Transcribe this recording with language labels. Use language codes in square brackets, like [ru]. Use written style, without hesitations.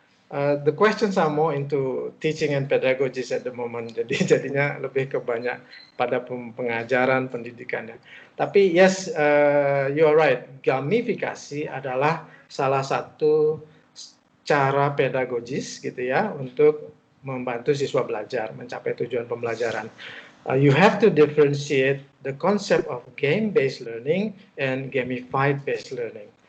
[en] The questions are more into teaching and pedagogies at the moment. [id] Jadi jadinya lebih ke banyak pada pengajaran pendidikannya. Tapi [en] yes, you are right. [id] Gamifikasi adalah salah satu cara pedagogis gitu ya untuk membantu siswa belajar mencapai tujuan pembelajaran. [en] You have to differentiate the concept of game-based learning and gamified-based learning.